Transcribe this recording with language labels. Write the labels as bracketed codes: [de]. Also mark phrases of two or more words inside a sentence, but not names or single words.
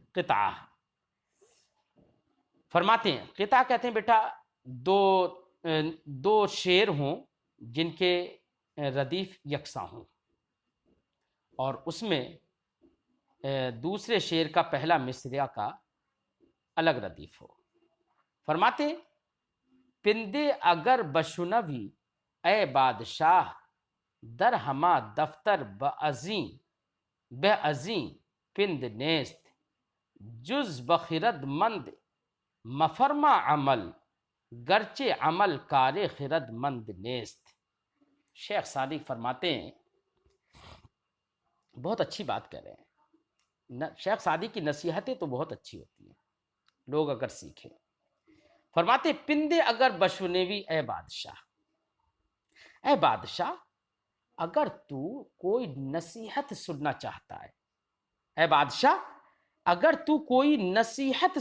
[ur] قطعہ فرماتے ہیں، قطعہ کہتے ہیں بیٹا دو شعر ہوں جن کے ردیف یکساں ہوں، اور اس میں دوسرے شعر کا پہلا مصرعہ کا الگ ردیف ہو۔ فرماتے ہیں [fa] پندے اگر بشنوی اے بادشاہ، در ہما دفتر بہ ازیں پند نیست، جز بخرد مند مفرما عمل، گرچہ عمل کار خرد مند نیست۔ [ur] شیخ سعدی فرماتے ہیں، بہت اچھی بات کہہ رہے ہیں، شیخ سعدی کی نصیحتیں تو بہت اچھی ہوتی ہیں، لوگ اگر سیکھیں۔ فرماتے [fa] پندے اگر بشنوی اے بادشاہ، [ur] اے بادشاہ اگر تو کوئی نصیحت سننا چاہتا ہے، اے بادشاہ اگر تو کوئی نصیحت